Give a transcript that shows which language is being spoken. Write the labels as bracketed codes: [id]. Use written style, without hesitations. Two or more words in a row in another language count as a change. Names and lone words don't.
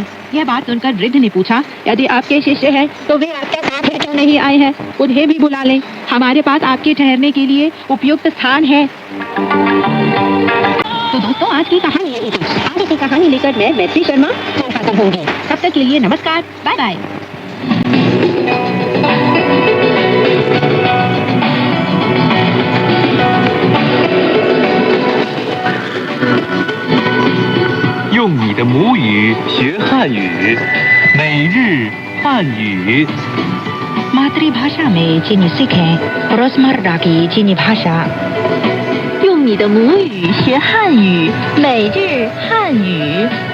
[hi] यह बात सुनकर वृद्ध ने पूछा, यदि आपके शिष्य हैं तो वे आपके साथ क्यों नहीं आए हैं? उन्हें भी बुला लें। हमारे पास आपके ठहरने के लिए उपयुक्त स्थान है। तो दोस्तों, आज की कहानी यही थी। आगे की कहानी लेकर मैं मैत्री शर्मा फिर हाजिर होंगी। तब तक के लिए नमस्कार, [en] bye bye. [zh] 用你的母语学汉语，每日汉语。 [hi] मातृभाषा में चीनी सीखें रोजमर्रा की चीनी भाषा। [zh] 用你的母语学汉语，每日汉语。